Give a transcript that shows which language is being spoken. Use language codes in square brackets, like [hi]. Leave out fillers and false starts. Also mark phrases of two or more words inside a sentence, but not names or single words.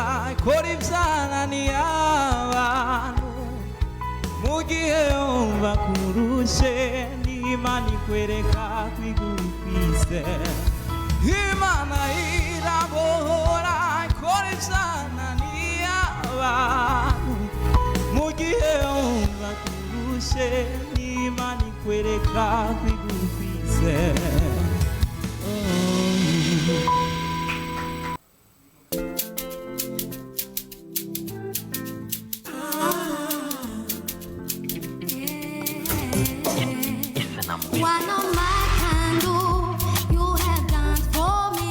[rn] ikora ibyananiye abantu mu gihe wumva kurushe n'Imana ikwereka kwigukwize Imana irabohora ikora ibyananiye abantu mu gihe wumva kurushe n'Imana ikwereka kwigukwize [en] What no man can do, you have done for me.